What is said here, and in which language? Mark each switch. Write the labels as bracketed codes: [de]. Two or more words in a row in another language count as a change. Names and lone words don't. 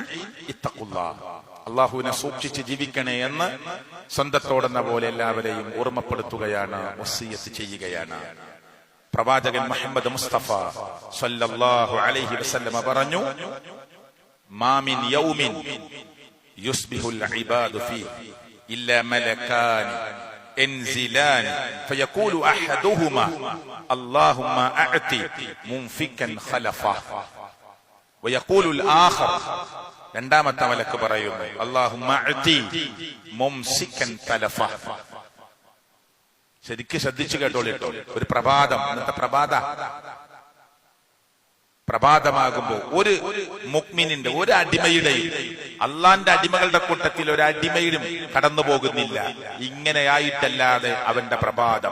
[ml] ഇത്തഖുല്ലാഹ്, അല്ലാഹുവിനെ സൂക്ഷിച്ച് ജീവിക്കണേ എന്ന് സ്വന്തത്തോടെന്ന പോലെ എല്ലാവരെയും ഓർമ്മപ്പെടുത്തുകയാണ്, വസിയ്യത്ത് ചെയ്യുകയാണ്. പ്രവാചകൻ മുഹമ്മദ് മുസ്തഫ [ar] صلى الله عليه وسلم പറഞ്ഞു, ما من يوم يصبح العباد فيه إلا ملكان ينزلان فيقول أحدهما اللهم أعطي منفكا خلفه ويقول الآخر [ml] രണ്ടാമത്തെ മലക്ക് പറയുന്നു [ar] اللهم أعطي ممسكا تلفه. [ml] ശരിക്കും ശ്രദ്ധിച്ചു കേട്ടോളിട്ടോ. ഒരു പ്രഭാതം, ഇന്നത്തെ പ്രഭാതമാകുമ്പോ ഒരു മുഅ്മിനിന്റെ, ഒരു അടിമയുടെയും, അള്ളാന്റെ അടിമകളുടെ കൂട്ടത്തിൽ ഒരു അടിമയിലും കടന്നു പോകുന്നില്ല ഇങ്ങനെയായിട്ടല്ലാതെ അവന്റെ പ്രഭാതം.